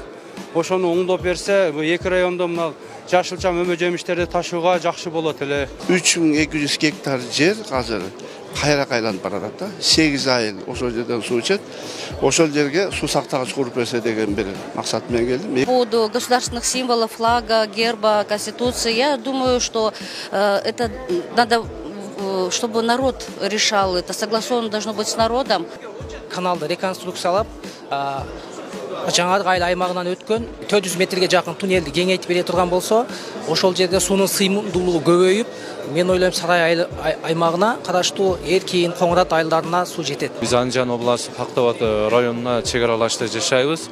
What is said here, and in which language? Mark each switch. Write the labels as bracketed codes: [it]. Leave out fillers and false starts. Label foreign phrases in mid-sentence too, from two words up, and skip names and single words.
[ky] Ошону оңдоп берсе, бу эки райондо мына жашылча мөмө жемиштерди ташууга жакшы болот эле. 3200 гектар жер азыр кайрак айланып барат да. 8 айыл ошол жерден суу ичет. Ошол жерге суу сактагыч куруп берсе деген бир максат менен келдим. [ru] По поводу государственных символов, флага, герба, конституции, я думаю, что это надо, чтобы народ решал, это согласовано должно быть с народом. [ky] Каналды реконструкциялап, жаңа айыл аймагынан өткөн 400 метрге жакын туннелди кеңейтип бере турган болсо, ошол жерде суунун сыйымдуулугу көбөйүп, мен ойлойм Сарай аймагына караштуу Эркин, Коңурат айылдарына суу жетет. Биз Анжан областы Пактабат районуна чек аралашта жашайбыз.